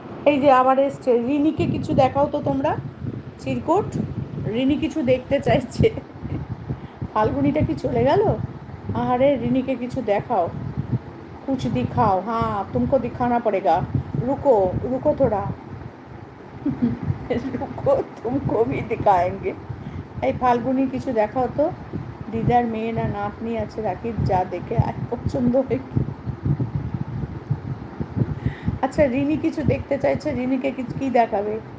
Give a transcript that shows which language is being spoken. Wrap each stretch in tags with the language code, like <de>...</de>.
<bn>এই যে আবার এসছে, রিনিকে কিছু দেখাও তো তোমরা, চিরকুট রিনি কিছু দেখতে চাইছে। ফাল্গুনিটা কি চলে গেল? আরে রিনিকে কিছু দেখাও,</bn> <hi>कुछ दिखाओ। हाँ तुमको दिखाना पड़ेगा, रुको रुको थोड़ा। रुको तुमको भी दिखाएंगे।</hi> <bn>এই ফাল্গুনি কিছু দেখাও তো, দিদার মেয়ে না নাতনি আছে রাকিব, যা দেখে আর পছন্দ হয়। আচ্ছা রিনি কিছু দেখতে চাইছে, রিনিকে কি দেখাবে?</bn>